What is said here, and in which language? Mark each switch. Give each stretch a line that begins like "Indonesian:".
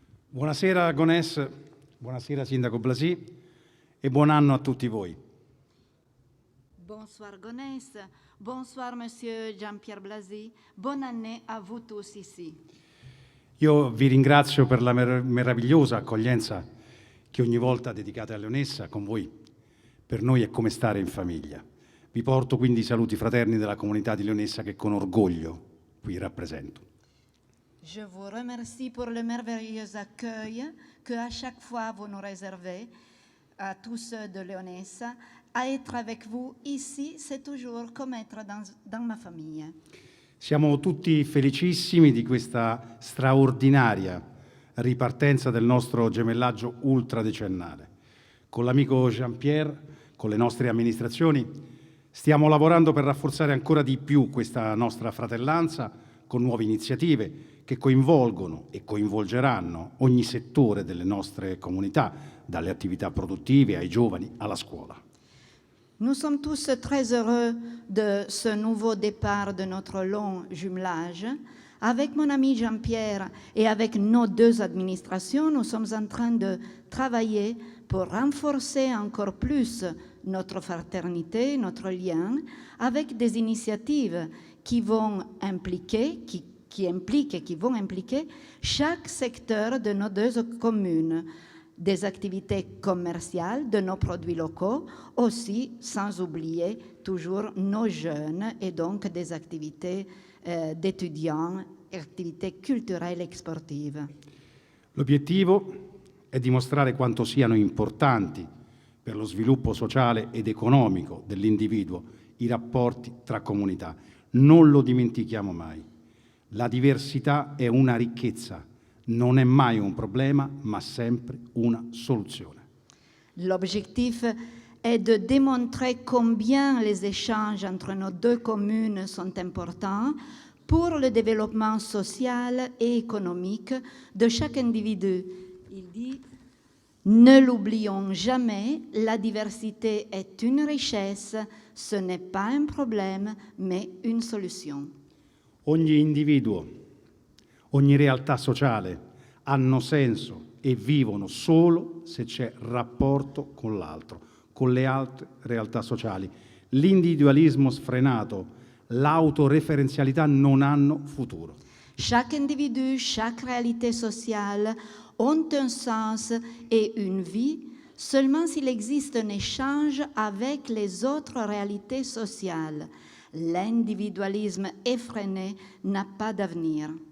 Italian: Buonasera Gonesse, buonasera Sindaco Blasi e buon anno a tutti voi.
French: Bonsoir Gonesse, bonsoir Monsieur Jean-Pierre Blasi, bonne année à vous tous ici.
Italian: Io vi ringrazio per la meravigliosa accoglienza che ogni volta dedicate a Leonessa con voi. Per noi è come stare in famiglia. Vi porto quindi i saluti fraterni della comunità di Leonessa che con orgoglio qui rappresento.
French: Je vous remercie pour le merveilleux accueil que à chaque fois vous nous réservez à tous ceux de Leonessa. À être avec vous ici, c'est toujours comme être dans ma famille.
Italian: Siamo tutti felicissimi di questa straordinaria ripartenza del nostro gemellaggio ultradecennale. Con l'amico Jean-Pierre, con le nostre amministrazioni, stiamo lavorando per rafforzare ancora di più questa nostra fratellanza con nuove iniziative che coinvolgono e coinvolgeranno ogni settore delle nostre comunità, dalle attività produttive ai giovani alla scuola.
French: Nous sommes tous très heureux de ce nouveau départ de notre long jumelage. Avec mon ami Jean-Pierre et avec nos deux administrations, nous sommes en train de travailler pour renforcer encore plus notre fraternité, notre lien, avec des initiatives qui vont impliquer, qui impliquent et qui vont impliquer chaque secteur de nos deux communes. Des activités commerciales de nos produits locaux, aussi sans oublier toujours nos jeunes et donc des activités d'étudiants,
Italian: attività culturali e sportive. L'obiettivo è dimostrare quanto siano importanti per lo sviluppo sociale ed economico dell'individuo i rapporti tra comunità. Non lo dimentichiamo mai. La diversità è una ricchezza. Non è mai un problema, ma sempre una soluzione.
French: L'objectif est de démontrer combien les échanges entre nos deux communes sont importants pour le développement social et économique de chaque individu. Il dit « Ne l'oublions jamais, la diversité est une richesse, ce n'est pas un problème, mais une solution. »
Italian: Ogni individuo, ogni realtà sociale hanno senso e vivono solo se c'è rapporto con l'altro, con le altre realtà sociali. L'individualismo sfrenato, l'autoreferenzialità non hanno futuro.
French: Chaque individu, chaque réalité sociale ont un sens et une vie seulement s'il existe un échange avec les autres réalités sociales. L'individualisme effréné n'a pas d'avenir.